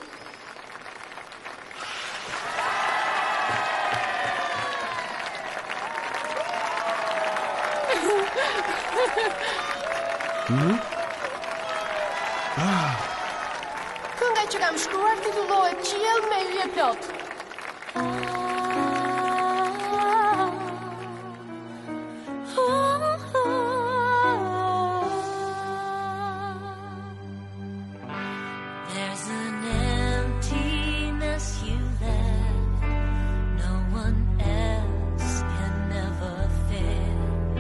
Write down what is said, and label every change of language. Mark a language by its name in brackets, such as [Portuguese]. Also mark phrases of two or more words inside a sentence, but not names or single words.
[Albanian] Kënga që kam shkruar titullohet Qiell me yje plot. [English] There's an emptiness you left, no one else can never fill.